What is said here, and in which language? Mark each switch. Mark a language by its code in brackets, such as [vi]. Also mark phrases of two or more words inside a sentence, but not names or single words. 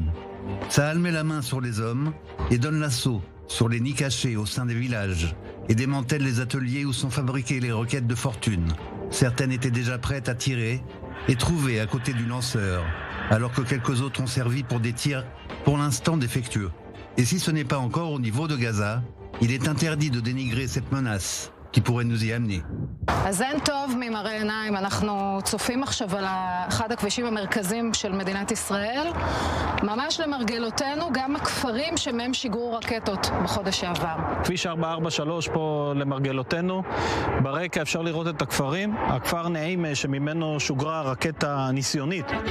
[fr] Tsahal met la main sur les hommes et donne l'assaut sur les nids cachés au sein des villages et démantèle les ateliers où sont fabriquées les roquettes de fortune. Certaines étaient déjà prêtes à tirer et trouvées à côté du lanceur, alors que quelques autres ont servi pour des tirs pour l'instant défectueux. Et si ce n'est pas encore au niveau de Gaza, il est interdit de dénigrer cette menace qui pourrait nous y amener. [he] אז אין טוב ממראה עיניים, אנחנו צופים עכשיו על אחד הכבישים המרכזיים של מדינת ישראל. ממש למרגלותינו גם הכפרים שמהם שיגרו רקטות בחודש שעבר. כביש 443 פה למרגלותינו, ברקע אפשר לראות את הכפרים, הכפר נעים שממנו שוגרה רקטה ניסיונית.